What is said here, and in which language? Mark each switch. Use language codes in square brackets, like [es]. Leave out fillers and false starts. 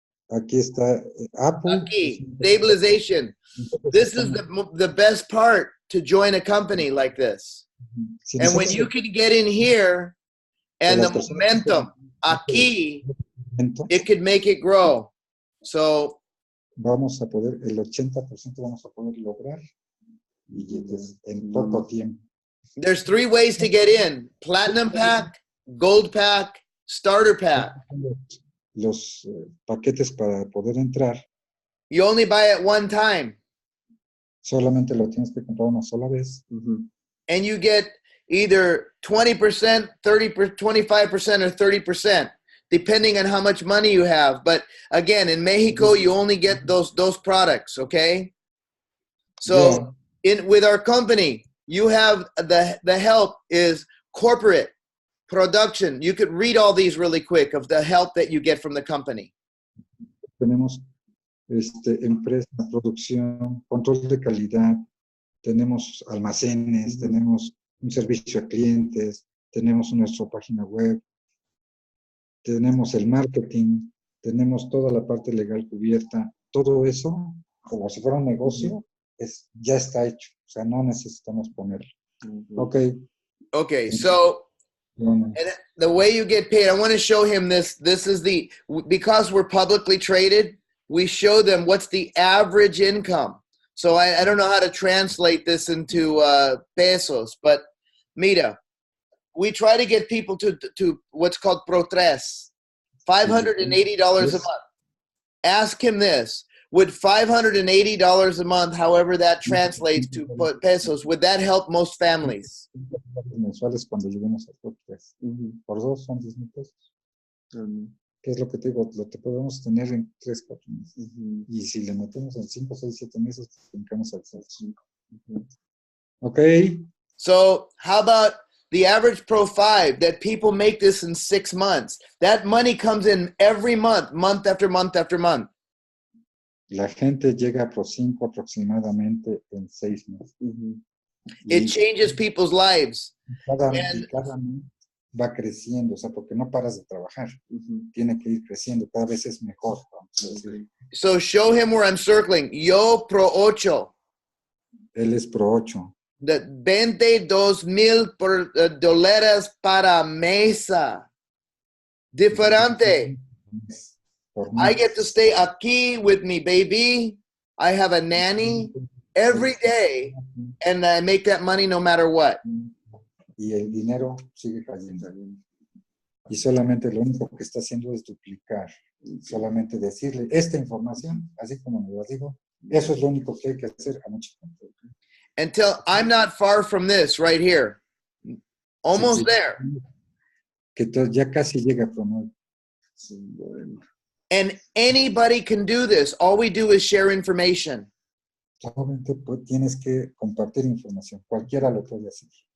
[es] Aquí está Apple. [en] Aquí, stabilization. This is the best part to join a company like this. And when you can get in here and the momentum, aquí, it could make it grow. So [es] vamos a poder, el 80% vamos a poder lograr billetes en poco tiempo. [en] There's 3 ways to get in: platinum pack, gold pack, starter pack. [es] Los paquetes para poder entrar. [en] You only buy it one time. [es] Solamente lo tienes que comprar una sola vez. [en] And you get either 20%, 30%, 25%, or 30%, depending on how much money you have. But again, in Mexico, you only get those products, okay? So with our company, you have the help is corporate, production. You could read all these really quick of the help that you get from the company. [es] tenemos empresa, producción, control de calidad, tenemos almacenes, tenemos un servicio a clientes, tenemos nuestra página web, tenemos el marketing, tenemos toda la parte legal cubierta. Todo eso, como si fuera un negocio, ya está hecho. O sea, no necesitamos ponerlo. [en] Okay, so and the way you get paid, I want to show him this. This is because we're publicly traded, we show them what's the average income. So I don't know how to translate this into pesos, but mira, we try to get people to what's called Pro Tres, $580 a month. Ask him this. Would $580 a month, however that translates to pesos, would that help most families? [es] Mensuales cuando lleguemos a Pro Tres. Por 2 son 10,000 pesos. ¿Qué es lo que te digo? Lo que podemos tener en 3, 4 meses. Y si le metemos en 5, 6, 7 meses, brincamos al 5. Okay. [en] So how about the average Pro 5 that people make this in 6 months? That money comes in every month, month after month after month. [es] La gente llega a Pro 5 aproximadamente en 6 meses. [en] It changes people's lives. [es] Cada mes va creciendo, o sea, porque no paras de trabajar. Tiene que ir creciendo, cada vez es mejor. [en] So show him where I'm circling. [es] Yo Pro 8. Él es Pro 8. The 22,000 dólares para mesa. Diferente. [en] I get to stay aquí with me, baby. I have a nanny every day, and I make that money no matter what. [es] Y el dinero sigue cayendo. Y solamente lo único que está haciendo es duplicar. Solamente decirle esta información, así como me lo digo, eso es lo único que hay que hacer a mucha gente. [en] Until I'm not far from this right here. Almost there. [es] Que ya casi llega a promover. [en] And anybody can do this. All we do is share information. [es] Solamente tienes que compartir información. Cualquiera lo puede hacer.